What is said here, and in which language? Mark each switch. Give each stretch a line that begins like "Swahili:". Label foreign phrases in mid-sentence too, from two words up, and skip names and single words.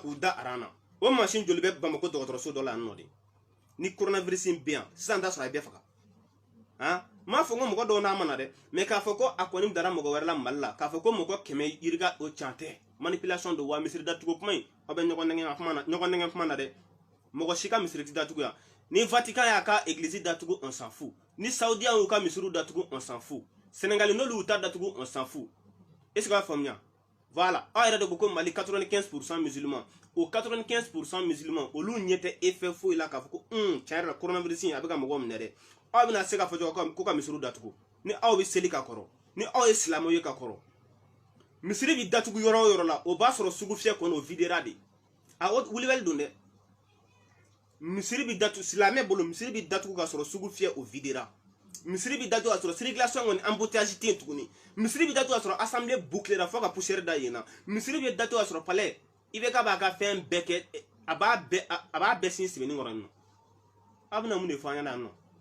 Bambara: k'u da aran na o machine joli bɛ Bamako dɔgɔtɔrɔso dɔ la yan nɔ de ni coronavirus bɛ yan sisan t'a sɔrɔ a bɛɛ faga m'a fɔ ko mɔgɔ dɔw n'a mana dɛ mais k'a fɔ ko a kɔni dara mɔgɔ wɛrɛ la Mali la k'a fɔ ko mɔgɔ 100 yirika o can tɛ manipulation do wa misiri datugu kuma in aw bɛ ɲɔgɔn nɛgɛn kuma na dɛ mɔgɔ si ka misiri datugu yan ni Vatican y'a ka église datugu
French: on s'en fout
Bambara: ni Saoudiens y'u ka misiri datugu
French: on s'en fout
Bambara: Sénégal n'olu y'u ta datugu
French: on s'en fout est ce que
Bambara: a faamuya voilà aw yɛrɛ de ko ko Mali 95% musulmans o 95% musulmans olu ɲɛ tɛ effet foyi la k'a fɔ ko tiɲɛ yɛrɛ la coronavirus in a bɛ ka mɔgɔw minɛ dɛ aw bɛna se k'a fɔ cogo ko ka misiri datugu ni aw bɛ seli ka kɔrɔ ni aw ye silamɛw ye ka kɔrɔ misiri bɛ datugu yɔrɔ o yɔrɔ la o b'a sɔrɔ sugu fiyɛ kɔnɔ o videra de a wulibali don dɛ misiri bɛ datugu silamɛ bolo misiri bɛ datugu k'a sɔrɔ sugu fiyɛ o videra misiri bɛ datugu k'a sɔrɔ circulation kɔni embouteillage tɛ yen tuguni misiri bɛ datugu k'a sɔrɔ assemblée bouclera fo ka poussière da yen na misiri bɛ datugu k'a sɔrɔ palais i bɛ k'a b'a ka fɛn bɛɛ kɛ a b'a bɛɛ sin sɛbɛnni kɔrɔ yen nɔ aw bɛna mun de fɔ an ɲɛna yan nɔ